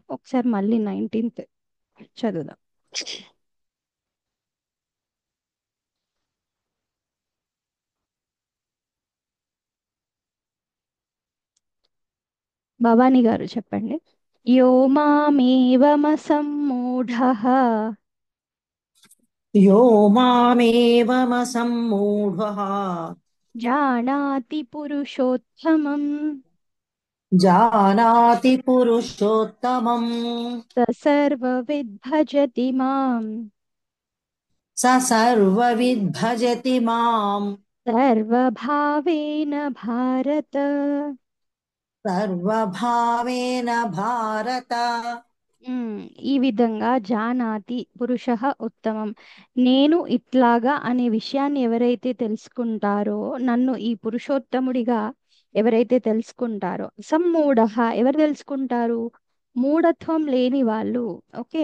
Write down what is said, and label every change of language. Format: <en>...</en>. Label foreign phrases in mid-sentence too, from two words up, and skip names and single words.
<te>ఒకసారి మళ్ళీ 19th చదువుదాం. భవానీ గారు చెప్పండి.</te> <sa>యో మామేవమసమ్మూఢః यो मामेवमसम्मूढः జానాతి పురుషోత్తమం जानाति पुरुषोत्तमम् స సర్వవిద్ భజతి మాం स सर्वविद् भजति माम् సర్వభావేన భారత. सर्वभावेन भारत</sa> <te>ఉమ్, ఈ విధంగా</te> <sa>జానాతి పురుష ఉత్తమం,</sa> <te>నేను ఇట్లాగా అనే విషయాన్ని ఎవరైతే తెలుసుకుంటారో, నన్ను ఈ పురుషోత్తముడిగా ఎవరైతే తెలుసుకుంటారో, సమ్మూఢ, ఎవరు తెలుసుకుంటారు? మూఢత్వం లేని వాళ్ళు. ఓకే.</te>